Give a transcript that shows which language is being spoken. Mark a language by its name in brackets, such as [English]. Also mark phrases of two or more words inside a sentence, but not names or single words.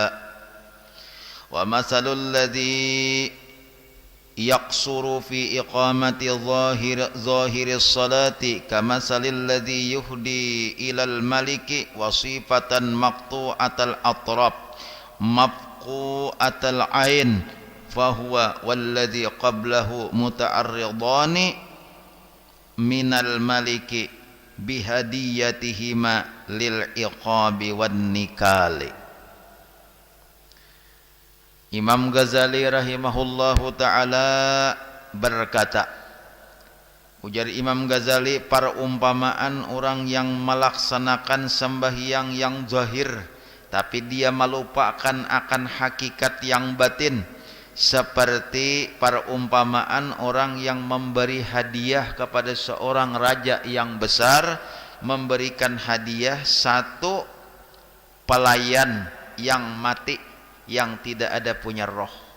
[Arabic] ومثل الذي يقصر في إقامة ظاهر الصلاة كمثل الذي يهدي إلى الملك وصيفة مقطوعة الأطراف مفقوعة العين فهو والذي قبله متعرضان من الملك بهديتهما للعقاب والنكال. [Malay] Imam Ghazali [Arabic] رحمه الله تعالى [Malay] berkata, ujar Imam Ghazali, perumpamaan orang yang melaksanakan sembahyang yang zahir, tapi dia melupakan akan hakikat yang batin, seperti perumpamaan orang yang memberi hadiah kepada seorang raja yang besar, memberikan hadiah satu pelayan yang mati, yang tidak ada punya roh.